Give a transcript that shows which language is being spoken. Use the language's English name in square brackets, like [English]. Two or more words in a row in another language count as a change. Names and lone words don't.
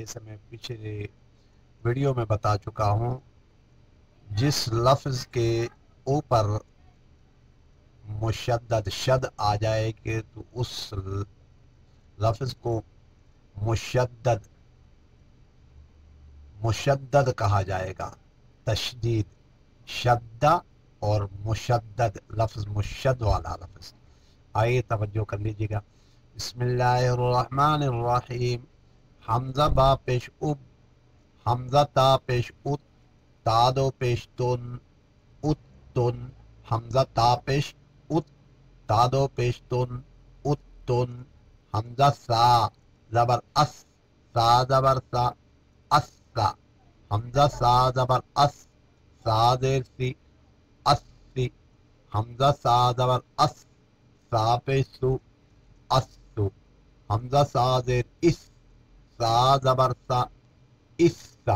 [Urdu] جیسے میں پچھلے ویڈیو میں بتا چکا ہوں، جس لفظ کے اوپر مشدد شد آ جائے کہ تو اس لفظ کو مشدد کہا جائے گا۔ تشدید، شدہ اور مشدد لفظ، مشد والا لفظ۔ آئیے توجہ کر لیجیے گا۔ [Arabic] بسم اللہ الرحمن الرحیم۔ [Urdu] حمزہ با پیش اب، حمزہ تا پیش ات، تا دو پیش تن، ات تن، حمزہ تا پیش ات، تا دو پیش تن، ات تن، حمزہ سا زبر اس، سا زبر سا، اس سا، حمزہ سا زبر اس، سا زیر سی، اس سی، حمزہ سا زبر اس، سا پیش سو، اس سو، حمزہ سا زیر اس، سا زبر سا، اس سا،